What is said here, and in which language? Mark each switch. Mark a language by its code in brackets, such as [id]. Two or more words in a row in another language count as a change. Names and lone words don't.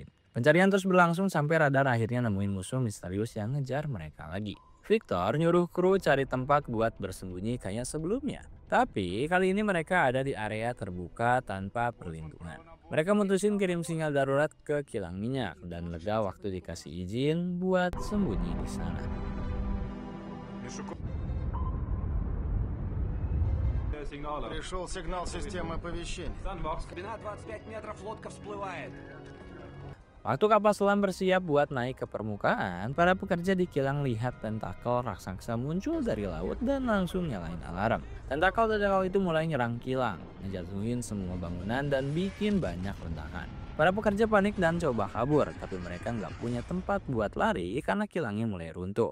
[id] Pencarian terus berlangsung sampai radar akhirnya nemuin musuh misterius yang ngejar mereka lagi. Victor nyuruh kru cari tempat buat bersembunyi kayak sebelumnya. Tapi kali ini mereka ada di area terbuka tanpa perlindungan. Mereka mutusin kirim sinyal darurat ke kilang minyak dan lega waktu dikasih izin buat sembunyi di sana. [ru] Пришел сигнал системы оповещения. Глубина 25 метров, лодка всплывает. [id] Waktu kapal selam bersiap buat naik ke permukaan, para pekerja di kilang lihat tentakel raksasa muncul dari laut dan langsung nyalain alarm. Tentakel itu mulai nyerang kilang, ngejatuhin semua bangunan dan bikin banyak ledakan. Para pekerja panik dan coba kabur, tapi mereka nggak punya tempat buat lari karena kilangnya mulai runtuh.